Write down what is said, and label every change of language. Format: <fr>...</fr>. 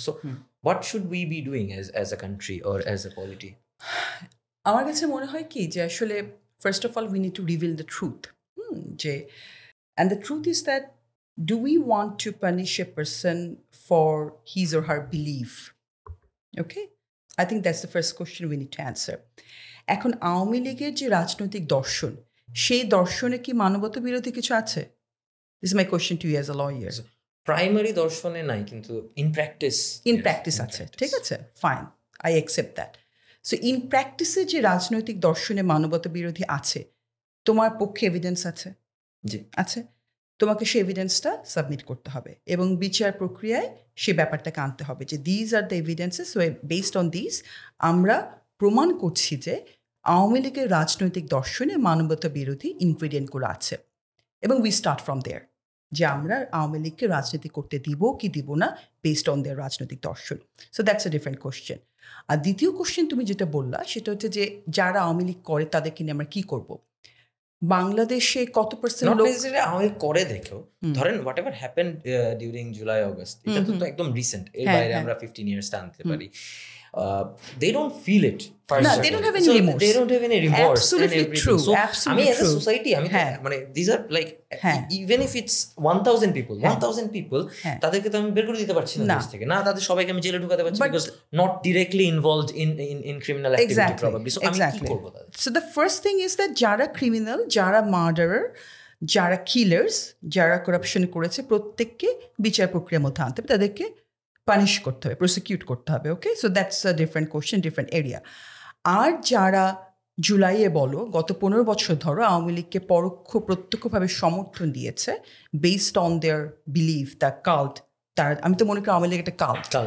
<en>So what should we be doing as a country or as a polity?</en> <bn>আমার কাছে মনে হয় কি যে আসলে</bn> <en>First of all we need to reveal the truth, যে and the truth is that do we want to punish a person for his or her belief? Okay, I think that's the first question we need to answer.</en> <bn>এখন আওয়ামী লীগের যে রাজনৈতিক দর্শন, সেই দর্শনে কি মানবতা বিরোধী কিছু আছে?</bn> <en>This is my question to you as a lawyer.</en> <bn>Primary দর্শনে নাই, কিন্তু</bn> <en>in practice</en> <bn>আছে, ঠিক আছে, fine,</bn> <en>I accept that.</en> <bn>So in প্র্যাকটিসে যে রাজনৈতিক দর্শনে মানবতা বিরোধী আছে, তোমার পক্ষে এভিডেন্স আছে? জি আছে। তোমাকে সেই এভিডেন্সটা সাবমিট করতে হবে এবং বিচার প্রক্রিয়ায় সে ব্যাপারটাকে আনতে হবে যে</bn> <en>these are the evidences,</en> <bn>based on this আমরা প্রমাণ করছি যে আওয়ামী লীগের রাজনৈতিক দর্শনে মানবতা বিরোধী ইনগ্রিডিয়েন্টগুলো আছে, এবং</bn> <en>we start from there,</en> <bn>যে আমরা আওয়ামী লীগকে রাজনীতি করতে দিব কি দিব না বেসড অন দেয়ার রাজনৈতিক দর্শন।</bn> <en>So that's a different question.</en> <bn>আর দ্বিতীয় কোশ্চেন তুমি যেটা বললা সেটা হচ্ছে যে যারা আওয়ামী লীগ করে তাদেরকে নিয়ে আমরা কী করবো। বাংলাদেশে কত পার্সেন্ট লোক আওয়ামী করে দেখো, ধরেন</bn> <en>whatever happen during July August,</en> <bn>এটা তো একদম রিসেন্ট, এর বাইরে আমরা 15 ইয়ার্স টানতে পারি।</bn> <en>They don't feel it. No, they don't have any remorse. They don't have any remorse. Absolutely true. So, Absolutely as a society, these are like, even if it's 1,000 people, 1,000 people,</en> <bn>তাদেরকে তো আমি বের করে দিতে পারছি না দেশ থেকে, না তাদের সবাইকে আমি জেলে ঢুকাতে পারছি,</bn> <en>because not directly involved in criminal activity probably. So</en> <bn>আমি কি করব তাদের?</bn> <en>So the first thing is that</en> <bn>যারা ক্রিমিনাল, যারা মার্ডারার, যারা কিলার্স, যারা করাপশন করেছে, প্রত্যেককে বিচার প্রক্রিয়ার মধ্যে আনতে হবে, তাদেরকে পানিশ করতে হবে, প্রসিকিউট করতে হবে। ওকে,</bn> <en>So that's a different question, different area.</en> <bn>আর যারা জুলাইয়ে বলো গত 15 বছর ধরো আওয়ামী লীগকে পরোক্ষ প্রত্যক্ষভাবে সমর্থন দিয়েছে</bn> <en>based on their believe, the cult,</en> <bn>তারা, আমি তো মনে করি আওয়ামী লীগ একটা কাল্ট।</bn>